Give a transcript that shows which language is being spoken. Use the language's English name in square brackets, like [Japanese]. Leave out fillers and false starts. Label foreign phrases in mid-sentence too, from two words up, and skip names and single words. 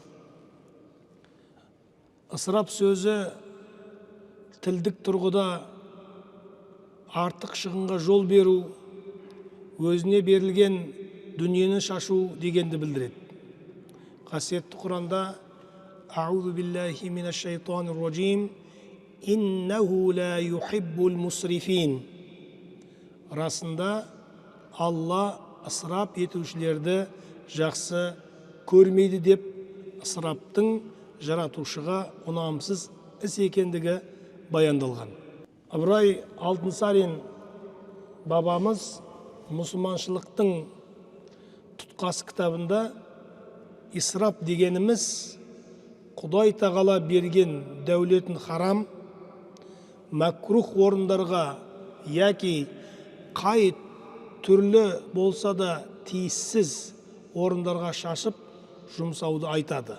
[Kazakh] Ысырап сөзі тілдік тұрғыда артық шығынға жол беру, өзіне берілген дүниені шашу дегенді білдіреді. Қасиетті Құранда [Arabic] أعوذ بالله من الشيطان الرجيم إنه لا يحب المسرفين. [Kazakh] Расында Алла ысырап етушілерді жақсы көрмейді деп ысыраптың жаратушыға ұнамсыз іс екендігі баяндалған. Ыбырай Алтынсарин бабамыз мұсылманшылықтың тұтқасы кітабында исрап дегеніміз Құдай Тағала берген дәулетін харам, мәкрух орындарға яки қай түрлі болса да тиіссіз орындарға шашып жұмсауды айтады.